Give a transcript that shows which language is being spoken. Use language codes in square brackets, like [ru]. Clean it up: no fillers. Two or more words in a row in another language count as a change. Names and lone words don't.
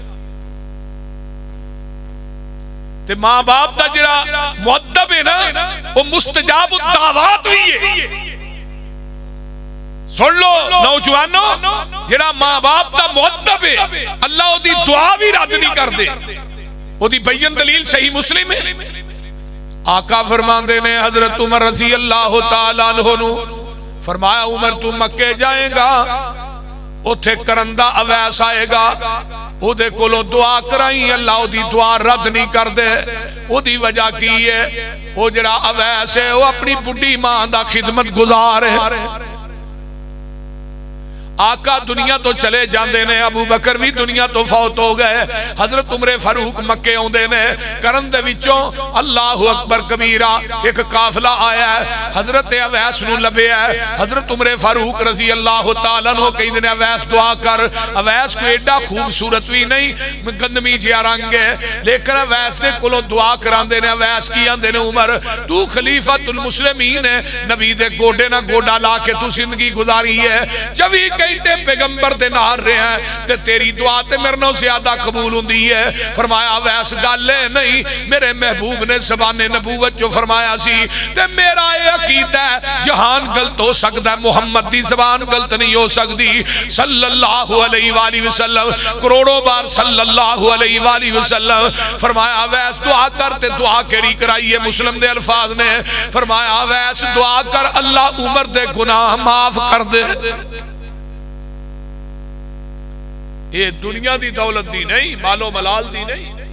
[pa] تے ماں باپ دا جیہڑا مؤدب ہے نا، وہ مستجاب دعوت بھی ہے. سن لو نوجوانو، جیہڑا ماں باپ دا مؤدب ہے، اللہ اوہدی دعا بھی رد نہیں کردے. اوہدی بیان دلیل صحیح مسلم ہے۔ آقا فرماندے نے حضرت عمر [ar] رضی اللہ تعالیٰ عنہ [pa] نوں، فرمایا عمر تو مکے جائے گا، اوتھے کرندا اویس آئے گا، اوہدے کولوں دعا کرائی، اللہ اوہدی دعا رد نہیں کردے. اوہدی وجہ کی ہے، وہ ذرا اویس ہے وہ اپنی بڈھی ماں دا خدمت گزار ہے. آقا دنیا تو چلے جاتے نے، ابوبکر بھی دنیا تو فوت ہو گئے. حضرت عمرِ فاروق مکے آؤندے نے، قرن دے وچوں [ar] اللہ اکبر کبیرا [pa] ایک قافلہ آیا ہے، حضرت اویس نوں لبھیا ہے. حضرت عمرِ فاروق [ar] رضی اللہ تعالیٰ عنہ [pa] کہندے نے، اویس دعا کر. اویس کوئی ایڈا خوبصورت بھی نہیں، گندمی جیہا رنگ ہے، لیکن اویس دے کولوں دعا کراندے نے. اویس کی آندے نے، عمر تو [ar] خلیفۃ المسلمین [pa] ہے، نبی دے گوڈے نا گوڈا لا کے تو زندگی گزاری ہے، 24 گھنٹے پیغمبر دے نال رہا ہے، تے تیری دعا تے میرے نالوں زیادہ قبول ہندی ہے. فرمایا ویس گل ہے نہیں، میرے محبوب نے زبانِ نبوت جو فرمایا سی، تے میرا یہ عقیدہ ہے جہان غلط ہو سکتا، محمد دی زبان غلط نہیں ہو سکتی. [ar] صلی اللہ علیہ وسلم, [pa] کروڑوں بار [ar] صلی اللہ علیہ وسلم. [pa] فرمایا ویس دعا کر، تے دعا کیہڑی کرائی ہے? مسلم دے الفاظ نے، فرمایا ویس دعا کر اللہ عمر دے گناہ معاف کر دے. یہ دنیا دی دولت دی نہیں، مال و ملال دی نہیں.